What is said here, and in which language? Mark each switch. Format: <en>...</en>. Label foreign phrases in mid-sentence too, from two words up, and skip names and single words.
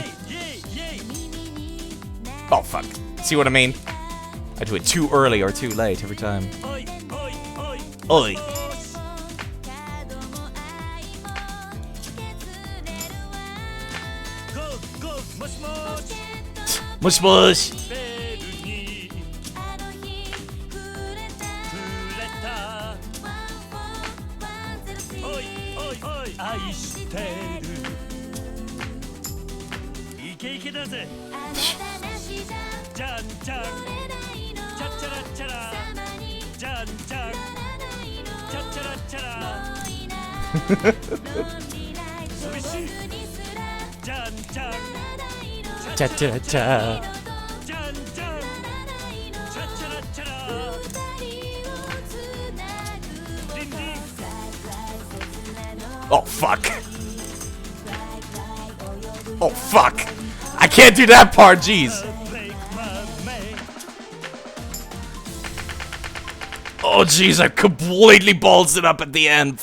<en>Yay, yay! Oh, fuck. See what I mean? I do it too early or too late every time. Oi, oi, oi! Oi. Go, go, mosh mosh! Mush mush.</en> <ja>ベルに触れたおいおいおい愛してるイケイケだぜじゃんじゃんチャッチャラッチャラじゃんじゃんチャッチャラッチャラおいしいじゃんじゃん Cha cha cha. じゃんじゃんチャッチャラッチャラリンリン</ja> <en>Oh, fuck. Oh, fuck. I can't do that part, jeez. break my man Oh, jeez, I completely balls it up at the end.</en>